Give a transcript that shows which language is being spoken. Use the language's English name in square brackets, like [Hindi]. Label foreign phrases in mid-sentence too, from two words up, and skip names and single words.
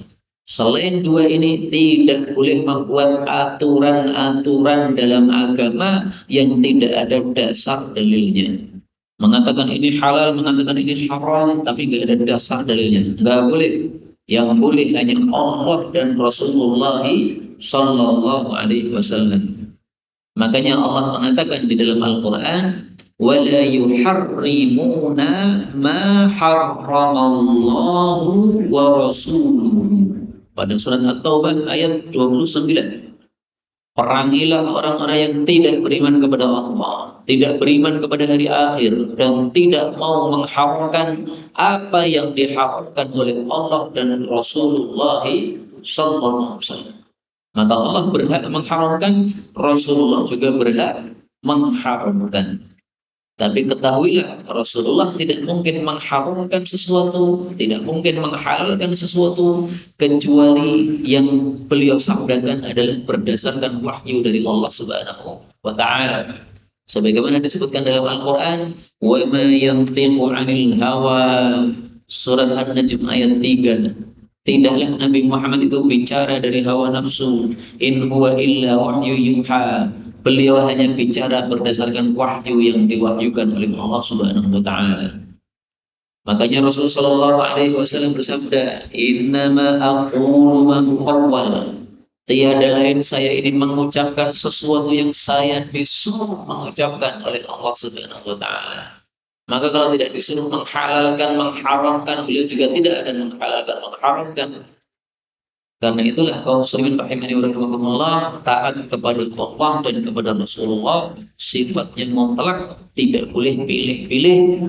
[Indonesian] Selain dua ini tidak boleh membuat aturan-aturan dalam agama yang tidak ada dasar dalilnya. Mengatakan ini halal, mengatakan ini haram, tapi nggak ada dasar dalilnya. Nggak boleh. Yang boleh hanya Allah dan Rasulullah [Arabic] صلى الله عليه وسلم. [Indonesian] Makanya Allah mengatakan di dalam Al-Quran, [Arabic] وَلَا يُحَرِّمُونَ مَا حَرَّمَ اللَّهُ وَرَسُولُهُ. [Indonesian] Pada surat At-Taubah ayat 29. Perangilah orang-orang yang tidak beriman kepada Allah, tidak beriman kepada hari akhir, dan tidak mau mengharamkan apa yang diharamkan oleh Allah dan Rasulullah [Arabic] صلى الله عليه وسلم. [Indonesian] Maka Allah berhak mengharamkan, Rasulullah juga berhak mengharamkan. Tapi ketahuilah, Rasulullah tidak mungkin mengharamkan sesuatu, tidak mungkin menghalalkan sesuatu, kecuali yang beliau sabdakan adalah berdasarkan wahyu dari Allah [Arabic] سبحانه وتعالى. [Indonesian] Sebagaimana disebutkan dalam Al-Quran, [Arabic] وما ينطق عن الهوى, [Indonesian] surat An-Najm ayat 3. Tidaklah Nabi Muhammad itu bicara dari hawa nafsu, [Arabic] إن هو إلا وحي يوحى. [Indonesian] Beliau hanya bicara berdasarkan wahyu yang diwahyukan oleh Allah [Arabic] سبحانه وتعالى. [Indonesian] Makanya Rasulullah [Arabic] صلى الله عليه وسلم [Indonesian] bersabda, [Arabic] "إنما أقول ما أقول." [Indonesian] Tiada lain saya ini mengucapkan sesuatu yang saya disuruh mengucapkan oleh Allah [Arabic] سبحانه وتعالى. [Indonesian] Maka kalau tidak disuruh menghalalkan, mengharamkan, beliau juga tidak akan menghalalkan, mengharamkan. Karena itulah kaum muslimin [Arabic] رحمني ورحمكم الله, [Indonesian] taat kepada Allah dan kepada Rasulullah sifatnya mutlak, tidak boleh pilih-pilih.